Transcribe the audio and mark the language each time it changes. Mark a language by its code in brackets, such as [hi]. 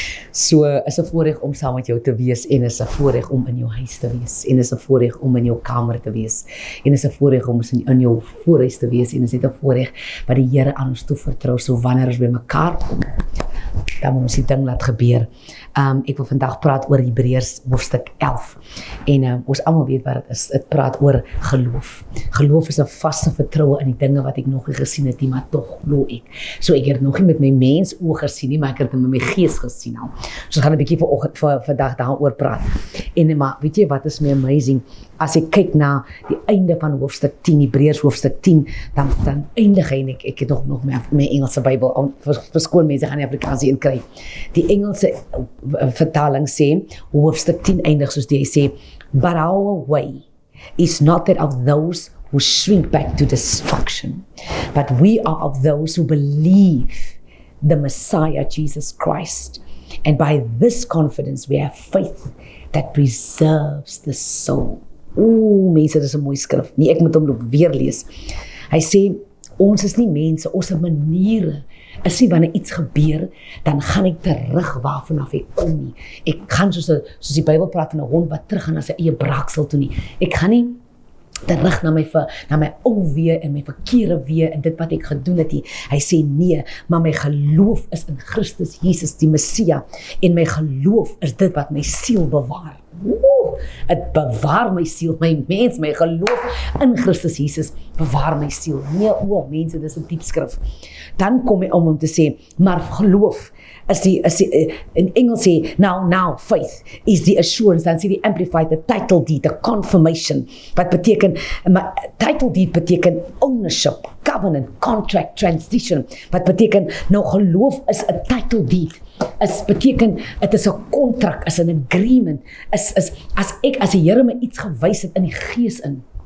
[af] So is 'n voorreg om saam met jou te wees en is 'n voorreg om in jou huis te wees en is 'n voorreg om in jou kamer te wees en is 'n voorreg om in jou voorhuis te wees en is net 'n voorreg wat die Here aan ons toe vertrou. So wanneer ons by mekaar kom, dan moet ons die ding laat gebeur. Ek wil vandag praat oor Hebreërs hoofstuk 11 en ons almal weet wat dit is. Dit praat oor geloof. Geloof is 'n vaste vertroue in die dinge wat ek nog nie gesien het nie, maar tog glo ek. So ek het nog nie met my mens oë gesien nie, maar ek het dit met my gees gesien al. So ons gaan 'n bietjie vandag daaroor praat. En maar weet jy wat is my amazing? As ek kyk na die einde van hoofstuk 10, Hebreërs hoofstuk 10, dan eindig hy en ek het nog my Engelse Bybel, verskoon mense gaan die Afrikaanse een kry. Die Engelse vertaling sê, hoofstuk 10 eindig soos die sê, [en] but our way is not that of those who shrink back to destruction, but we are of those who believe the Messiah, Jesus Christ. And by this confidence we have faith that preserves the soul. [af] Oeh, mense, dit is 'n mooi skrif. Nee, ek moet hom weer lees. Hy sê, ons is nie mense, ons maniere is nie wanneer iets gebeur, dan gaan ek terug waarvanaf ek kom nie. Ek gaan soos die Bybel praat van 'n hond wat terug gaan na sy eie braaksel toe nie. Ek gaan nie terug na my ou weer en my verkeerde weer en dit wat ek gedoen het nie. Hy sê nee, maar my geloof is in Christus Jesus die Messia en my geloof is dit wat my siel bewaar. Het bewaar my siel, my mens, my geloof in Christus Jesus bewaar my siel. Nee, mense, dis 'n diep skrif. Dan kom hy om te sê, maar geloof is die in Engels sê, [en] now, faith is the assurance, [af] dan sê die Amplified, [en] the title deed, the confirmation, [af] wat beteken, title deed beteken [en] ownership, covenant, contract, transition, [af] wat beteken, nou geloof is 'n title deed, beteken, het is 'n kontrak, is 'n agreement, as die Here my iets gewys het in die gees in,